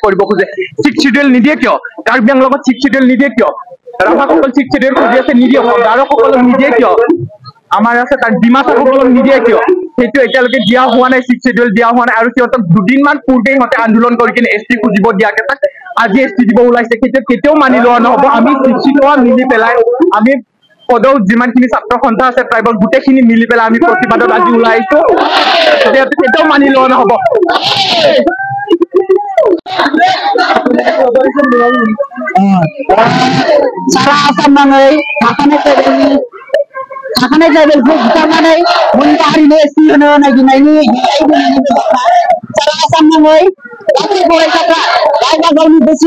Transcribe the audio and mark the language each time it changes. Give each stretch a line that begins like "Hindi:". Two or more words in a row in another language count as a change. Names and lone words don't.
Assamese: কৰিব খোজে 6th schedule নিদিয়ে কিয় কাৰ্বি আংলঙত 6th schedule নিদিয়ে কিয় ৰাভাসকল 6th schedule খুজি আছে নিদিয়ে গাৰোসকলক নিদিয়ে কিয় আমাৰ আছে তাৰ ডিমাছাসকলক নিদিয়ে কিয় সেইটো এতিয়ালৈকে দিয়া হোৱা নাই 6th schedule দিয়া হোৱা নাই আৰু সিহঁতক দুদিনমান পূৰ্বে সিহঁতে আন্দোলন কৰি কিনে ST খুজিব দিয়াকে তাক আজি ST দিব ওলাইছে কেতিয়াও মানি লোৱা নহ'ব আমি শিক্ষিত মিলি পেলাই আমি পদক যিমানখিনি ছাত্ৰ সন্থা আছে ট্ৰাইবল গোটেইখিনি মিলি পেলাই আমি প্ৰতিবাদত আজি ওলাই আহিছো কেতিয়াও মানি লোৱা নহ'ব
Bodo: सारा आसाम नाङै थाखानाय ट्राइबेलखौ बुथारनानै मोनसे हारिनो ST होनो नागिरनायनि सारा आसाम नाङै गासै फरायसाफ्रा गावबा गावनि गोसो